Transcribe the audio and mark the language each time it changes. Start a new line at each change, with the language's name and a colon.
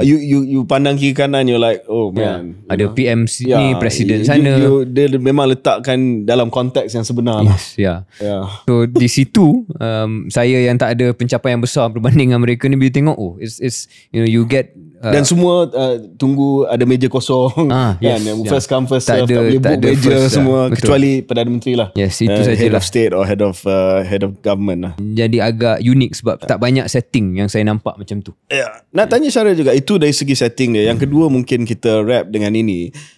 English: You
Malay: pandang kiri kanan,
English: you're like, oh man.
Malay: Ada PM ni, presiden sana. Dia memang letakkan dalam konteks yang sebenar lah. So di situ, saya yang tak ada pencapaian besar berbanding dengan mereka ni, bila tengok,
English: it's you get
Malay: dan semua tunggu ada meja kosong,
English: first come first serve,
Malay: tak boleh book meja semua, kecuali Perdana Menteri lah. Yes, itu sajalah.
English: Head of state or head of government lah.
Malay: Jadi agak unik sebab tak banyak setting yang saya nampak macam tu. Nak tanya Syara juga, itu dari segi setting dia. Yang kedua, mungkin kita wrap dengan ini.